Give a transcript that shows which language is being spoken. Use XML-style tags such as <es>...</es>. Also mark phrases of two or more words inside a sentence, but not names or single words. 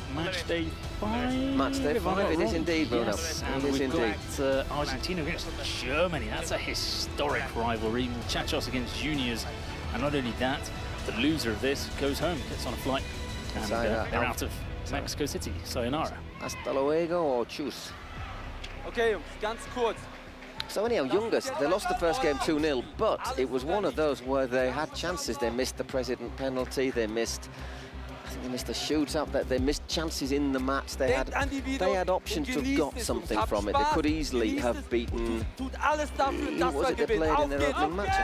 <en>Match day 5. Match day 5, it is indeed, Bruno. Yes, and it is we've indeed. got Argentina against Germany. That's a historic rivalry. Muchachos against Juniors. And not only that, the loser of this goes home, gets on a flight, and they're out of Mexico City. Sayonara.</en> <es>Hasta luego or tschüss.</es> <de>Okay, ganz kurz.</de> <en>So anyhow, Youngest, they lost the first game 2-0, but it was one of those where they had chances. They missed the president penalty, I think they missed a shootout, that they missed chances in the match. They had options to have got something from it. They could easily have beaten, who was it they played in their opening match?</en>